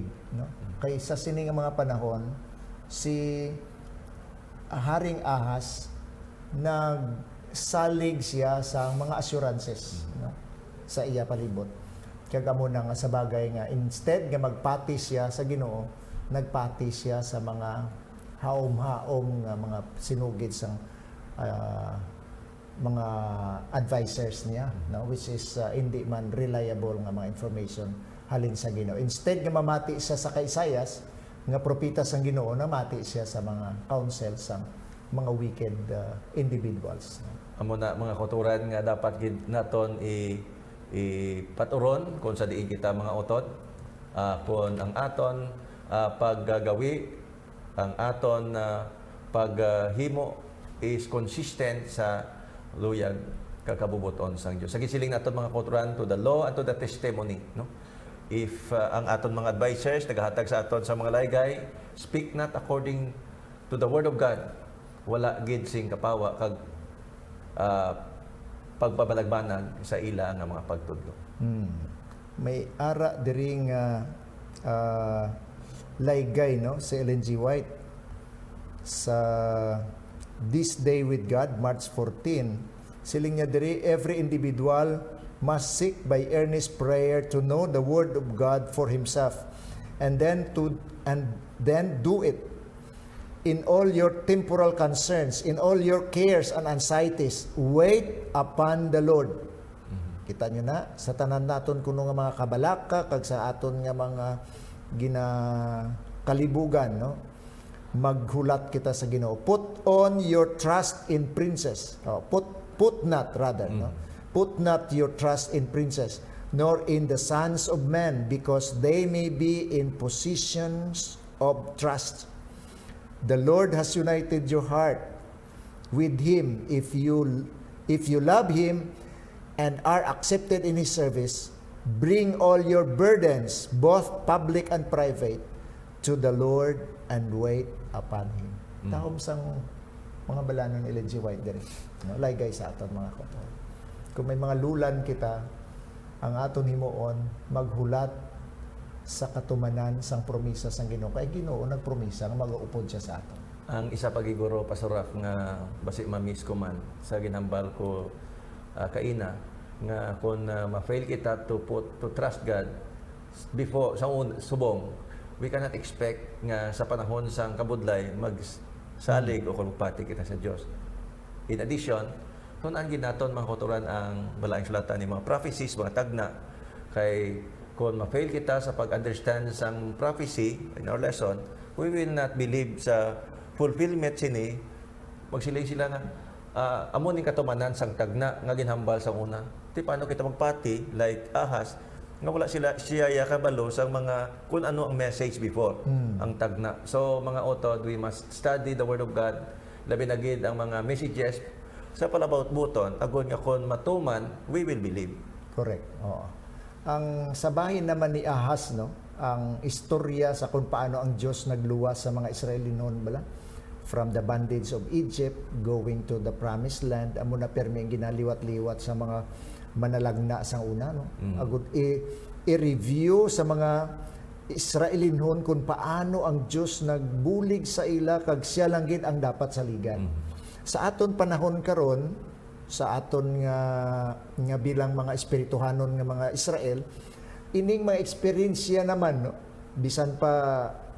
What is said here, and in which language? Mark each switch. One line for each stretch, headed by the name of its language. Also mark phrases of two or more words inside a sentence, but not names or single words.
Hiligaynon: no kay sa sini nga mga panahon si Haring Ahas nagsalig siya sa mga assurances no sa iya palibot kag amo na nga sa bagay nga instead nga magpati siya sa Ginoo nagpati siya sa mga haom-haom nga mga sinugid sang mga advisors niya no
English: which is
Hiligaynon: hindi man reliable nga mga information halin sa Ginoo. Instead nga mamati siya sa kay Isaias nga propeta sang Ginoo namati siya sa mga counsel sang mga
English: wicked individuals.
Hiligaynon: Amo na mga kauturan nga dapat gid naton ipaturon kung sa diin kita mga utot kung ang aton paggagawi ang aton paghimo
English: is consistent
Hiligaynon: sa luyag kakabubuton sang Dios. Sa gisiling naton mga kauturan
English: to the law and to the testimony,
Hiligaynon: no? If ang aton mga advisors nagahatag sa aton sa mga laygay,
English: speak not according to the word of God.
Hiligaynon: Wala gid sing kapawa kag pagbabalagbanag sa ila nga mga pagtudlo. May ara diri nga laygay no sa Ellen G. White sa This Day with God, March 14, siling niya diri,
English: every individual must seek by earnest prayer to know the Word of God for himself. and then do it. In all your temporal concerns, in all your cares and anxieties, wait upon the Lord.
Hiligaynon: Kita nyo na, sa tanan naton kuno nga mga kabalaka, kag sa aton nga mga kalibugan, no? Maghulat kita sa Ginoo.
English: Put on your trust in princes. Put not rather, no? Put not your trust in princes, nor in the sons of men, because they may be in positions of trust. The Lord has united your heart with Him. If you love Him and are accepted in His service, bring all your burdens, both public and private, to the Lord and wait upon Him.
Hiligaynon: Tahom sang mga balanon ni Ellen G. White diri. No? Laygay sa aton mga kauturan. Kung may mga lulan kita, ang aton himuon maghulat sa katumanan sang promisa sang Ginoo. Kay Ginoo nagpromisa nga mag-uupod siya sa aton. Ang isa pagiguro pasuraf nga basi ma-miss ko man sa ginambal ko kaina nga kung ma-fail kita
English: to trust God
Hiligaynon: before sa subong,
English: we cannot expect
Hiligaynon: nga sa panahon sang kabudlay magsalig o magpati kita sa Dios.
English: In addition,
Hiligaynon: tunan ginaton mga kauturan ang balaang sulatan ni mga prophecies, mga tagna kay kung ma-fail kita sa pag-understand sang prophecy
English: in our lesson, we will not believe
Hiligaynon: sa fulfillment sini. Magsiling sila nga, amo ni katumanan sang tagna nga ginhambal sa una. Ti paano kita magpati like Ahas nga wala siya kabalo sang mga kung ano ang message before ang tagna. So mga utod,
English: we must study the Word of God,
Hiligaynon: labi na gid ang mga messages sa palabaut buton agon nga kon matuman,
English: we will believe. Correct.
Hiligaynon: Oo. Ang sabahin naman ni Ahaz, no, ang istorya sa kung paano ang Diyos nagluwas sa mga Israeli noon bala
English: from the bondage of Egypt going to the promised land.
Hiligaynon: Amo na permi ang ginaliwat-liwat sa mga manalagna sang una, no. Agud i-review sa mga Israeli noon kung paano ang Diyos nagbulig sa ila kag siya lang gid ang dapat saligan. Sa aton panahon karon, sa aton nga bilang mga espirituhanon nga mga Israel, ining mga eksperyensya naman, no, bisan pa